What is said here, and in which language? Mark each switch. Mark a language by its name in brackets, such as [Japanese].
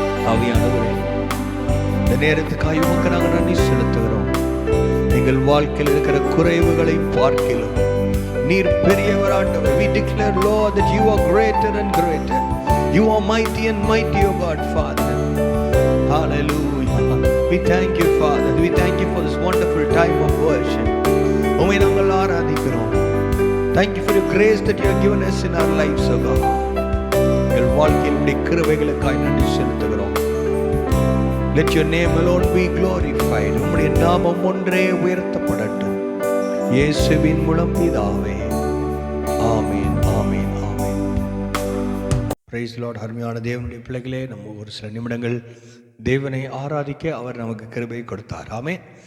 [Tamil] ஆவியானவரே, இந்த நேரத்துக்காக உமக்கு நாங்கள் நன்றி செலுத்துகிறோம். எங்கள் வாழ்க்கையில் இருக்கிற குறைவுகளை பார்க்கிறோம். நீர் பெரியவர் ஆண்டவர். [English] We declare, Lord, that you are greater and greater. You are mighty and mighty, O God, Father. Hallelujah. We thank you, Father. We thank you for this wonderful time of worship. [Tamil] உம்மை நாங்கள் ஆராதிக்கிறோம். [English] Thank you for your grace that you have given us in our lives, O God. [Tamil] எங்கள் வாழ்க்கையில் உடைய கிருபைகளுக்காய் நன்றி செலுத்துகிறோம். [English] Let your name alone be glorified. [Tamil] உம்முடைய நாமம் ஒன்றே உயர்த்தப்படட்டும். இயேசுவின் மூலம் பிதாவே. ஆமென், ஆமென், ஆமென். [English] Praise Lord. [Tamil] அருமையான தேவனுடைய பிள்ளைகளே, நம்ம ஒரு சில நிமிடங்கள் தேவனை ஆராதிக்க அவர் நமக்கு கிருபை கொடுத்தார். ஆமென்.